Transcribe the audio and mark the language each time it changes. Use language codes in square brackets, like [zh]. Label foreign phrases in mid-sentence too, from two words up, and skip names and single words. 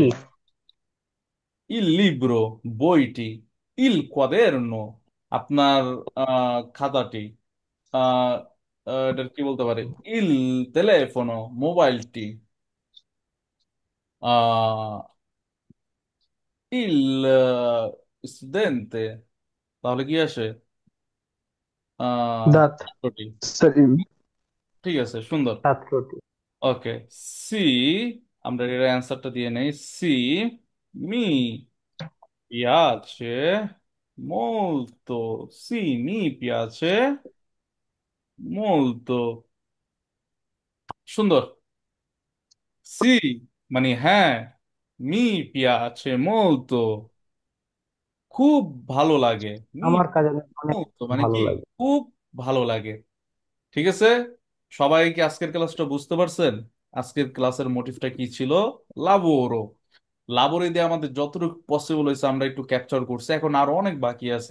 [it] il libro [bn] বইটি, [it] il quaderno [bn] আপনার খাতাটি, আহ এটা কি বলতে পারে, [it] il telefono [bn] মোবাইলটি, আহ [it] il studente, [bn] তাহলে কি আসে? দাঁত। ছাত্রটি। সরি। ঠিক আছে, সুন্দর। ছাত্রটি। ওকে, সি, আমরা এর অ্যান্সারটা দিয়ে নেই। [it] sì, mi piace molto. Sì, mi piace molto. [bn] সুন্দর। সি মানে হ্যাঁ, [it] mi piace molto, [bn] খুব ভালো লাগে। মি আমার কাছে অনেক molto মানে ভালো কি, লাগে। খুব ভালো লাগে। ঠিক আছে, সবাই কি আজকের ক্লাসটা বুঝতে পারছেন? আজকের ক্লাসের মোটিভটা কি ছিল? লাবোরো। লাবোরে দিয়ে আমাদের যতটুকু পসিবল হয়েছে আমরা একটু ক্যাপচার করছি, এখন আরো অনেক বাকি আছে।